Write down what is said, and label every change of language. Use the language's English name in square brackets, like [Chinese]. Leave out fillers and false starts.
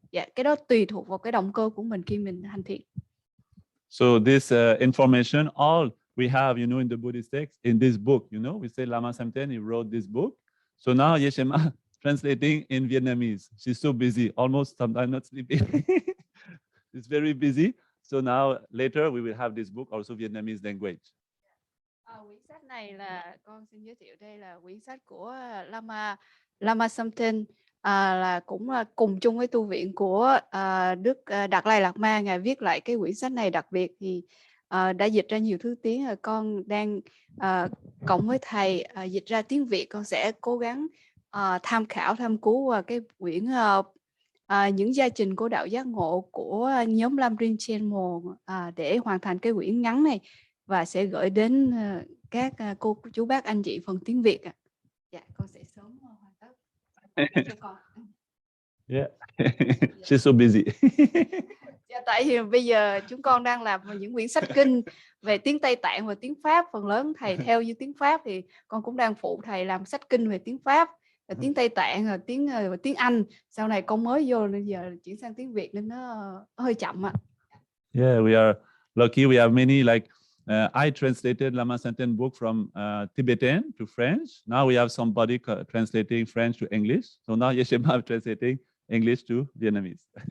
[Vietnamese] Cái đó tùy thuộc vào cái động cơ của mình khi mình hành thiện. [English] So this information all we have, in the Buddhist text, in this book, we say Lama Samten, he wrote this book. So now Yeshema translating in Vietnamese. She's so busy, almost sometimes not sleeping. It's very busy. So now later we will have this book also Vietnamese language. [Vietnamese] Quyển sách này là con xin giới thiệu, đây là quyển sách của Lama Samten, là cũng là cùng chung với tu viện của Đức Đạt Lai Lạt Ma. Ngài viết lại cái quyển sách này đặc biệt thì đã dịch ra nhiều thứ tiếng. Con đang cộng với thầy dịch ra tiếng Việt. Con sẽ cố gắng tham cứu vào cái quyển Những gia trình của đạo giác ngộ của nhóm Lam Rin Channel để hoàn thành cái quyển ngắn này và sẽ gửi đến các cô chú bác anh chị phần tiếng Việt. Dạ, con sẽ sớm hoàn tất cho con. [English] Yeah, she's so busy. [Vietnamese] Dạ, tại vì bây giờ chúng con đang làm những quyển sách kinh về tiếng Tây Tạng và tiếng Pháp, phần lớn thầy theo như tiếng Pháp thì con cũng đang phụ thầy làm sách kinh về tiếng Pháp, và tiếng Tây Tạng, và tiếng Anh. Sau này con mới vô nên giờ chuyển sang tiếng Việt nên nó hơi chậm ạ. [English] Yeah, we are lucky. We have many I translated Lama Samten book from Tibetan to French. Now we have somebody translating French to English. So now Yeshema is translating English to Vietnamese.